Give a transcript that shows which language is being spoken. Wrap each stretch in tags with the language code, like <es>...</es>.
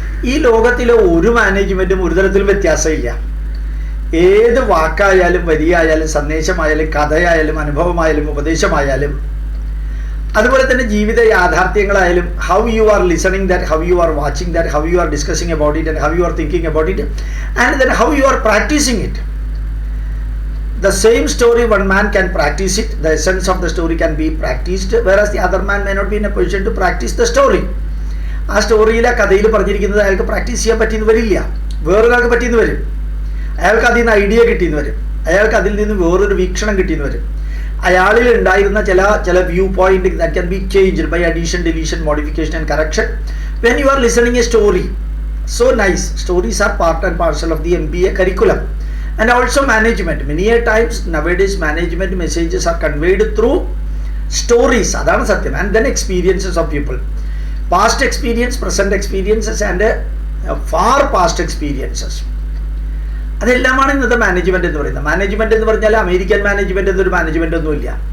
<ml>ഈ ലോകത്തിലെ ഒരു മാനേജ്മെൻറ്റും ഒരു തരത്തിലും വ്യത്യാസമില്ല. ഏത് വാക്കായാലും വരിയായാലും സന്ദേശമായാലും കഥയായാലും അനുഭവമായാലും ഉപദേശമായാലും അതുപോലെ തന്നെ ജീവിത യാഥാർത്ഥ്യങ്ങളായാലും,</ml> <en>How you are listening that, how you are watching that, how you are discussing about it and how you are thinking about it and then how you are practicing it. The same story, one man can practice it, the essence of the story can be practiced, whereas the other man may not be in a position to practice the story.</en> <ml>ആ സ്റ്റോറിയിലെ കഥയിൽ പറഞ്ഞിരിക്കുന്നത് അയാൾക്ക് practice ചെയ്യാൻ പറ്റിയെന്ന് വരില്ല. വേറൊരാൾക്ക് പറ്റിയെന്ന് വരും, അയാൾക്ക് അതിൽ നിന്ന് ഐഡിയ കിട്ടിയെന്ന് വരും, അയാൾക്ക് അതിൽ നിന്ന് വേറൊരു വീക്ഷണം കിട്ടിയെന്ന് വരും. അയാളിൽ ഉണ്ടായിരുന്ന ചില</ml> <en>Viewpoint that can be changed by addition, deletion, modification and correction when you are listening a story. So nice. Stories are part and parcel of the MBA curriculum. And also management. Many a times nowadays management messages are conveyed through stories.</en> <ml>Adana satyam.</ml> <en>And then experiences of people. Past experience, present experiences and far past experiences.</en> <ml>അതെല്ലാമാണ് ഇന്നത്തെ management എന്ന് പറയുന്നത്. Management എന്ന് പറഞ്ഞാൽ American management എന്നൊരു management ഒന്നുമില്ല.</ml>